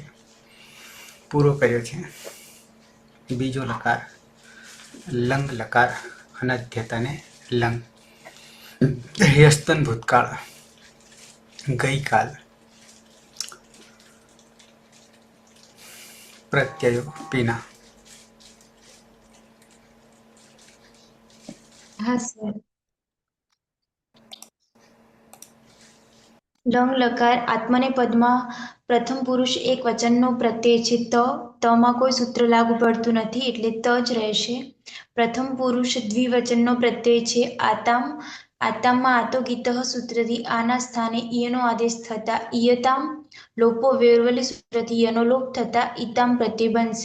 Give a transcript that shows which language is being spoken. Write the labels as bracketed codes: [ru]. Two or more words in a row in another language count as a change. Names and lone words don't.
[gu] પૂરો કર્યો છે બીજો લકાર લંગ લકાર અનધ્યતને લંગ। યસ્તન ભૂતકાળ ગઈકાલ। પ્રત્યયો પીના। હા સર। લંગ લકાર આત્મને પદમા પ્રથમ પુરુષ એક વચનનો પ્રત્યય છે તમાં કોઈ સૂત્ર લાગુ પડતું નથી એટલે ત જ રહેશે। પ્રથમ પુરુષ દ્વિવચનનો પ્રત્યય છે આતામ। આતામમાં આતો ગીતઃ સૂત્રથી આના સ્થાને ઈયનો આદેશ થતા ઈયતામ લોપો વેરવલી સૂત્રથી યનો લોપ થતા ઈતામ પ્રત્યય બનશે।